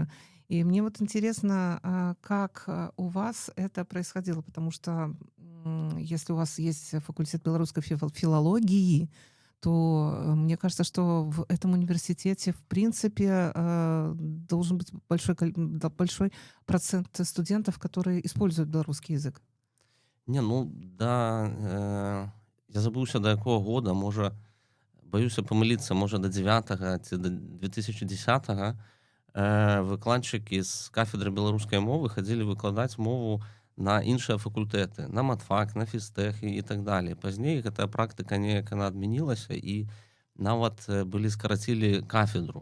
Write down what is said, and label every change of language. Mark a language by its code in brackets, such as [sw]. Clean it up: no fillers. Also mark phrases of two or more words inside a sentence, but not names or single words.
[ru] И мне вот интересно, как у вас это происходило, потому что если у вас есть факультет белорусской филологии, то мне кажется, что в этом университете, в принципе, должен быть большой процент студентов, которые используют белорусский язык. [be] Не, ну, да, я забыўся, да якога года, можа, баюся памыліцца, можа, да 9-го ці да 2010-го выкладчыкі з кафедры беларускай мовы хадзілі выкладаць мову на іншыя факультэты, на матфак, на фізтэх і [ru] так далее. [be] Пазней гэтая практыка неяк яна адмянілася і нават былі скарацілі кафедру.